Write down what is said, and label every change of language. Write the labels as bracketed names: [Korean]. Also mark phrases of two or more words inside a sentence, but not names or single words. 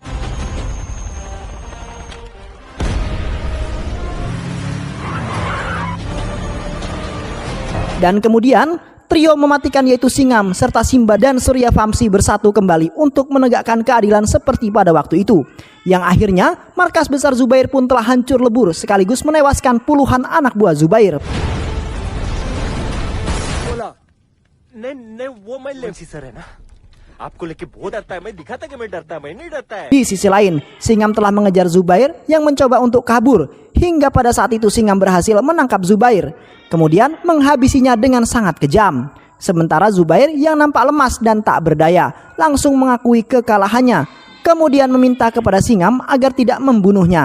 [Indonesian] Dan kemudian trio mematikan yaitu Singham serta Simba dan Surya Vamsi bersatu kembali untuk menegakkan keadilan seperti pada waktu itu. Yang akhirnya markas besar Zubair pun telah hancur lebur sekaligus menewaskan puluhan anak buah Zubair. [Hindi] नहीं वो मैं [English] left sir [Hindi] है ना आपको लेके बहुत डरता है मैं दिखाता कि मैं डरता है मैं नहीं डरता है [Indonesian] Di sisi lain, Singham telah mengejar Zubair yang mencoba untuk kabur hingga pada saat itu Singham berhasil menangkap Zubair, kemudian menghabisinya dengan sangat kejam. Sementara Zubair yang nampak lemas dan tak berdaya langsung mengakui kekalahannya, kemudian meminta kepada Singham agar tidak membunuhnya.